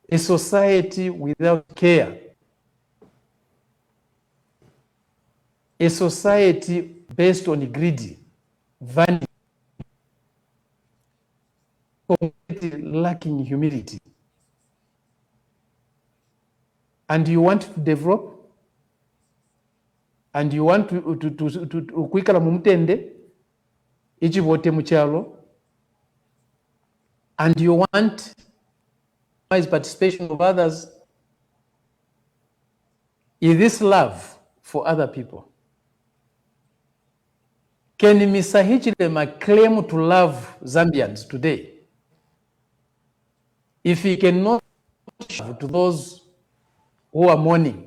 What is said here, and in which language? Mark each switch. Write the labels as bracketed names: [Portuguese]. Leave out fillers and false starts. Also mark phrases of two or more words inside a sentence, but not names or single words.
[English] a society without care, a society based on greed, vanity, completely lacking humility. And you want to develop, and you want to [Bemba] kwikala mumtende ichivote muchalo, [English] and you want participation of others. Is this love for other people? Can Mr. Hichilema claim to love Zambians today if he cannot show to those who are mourning?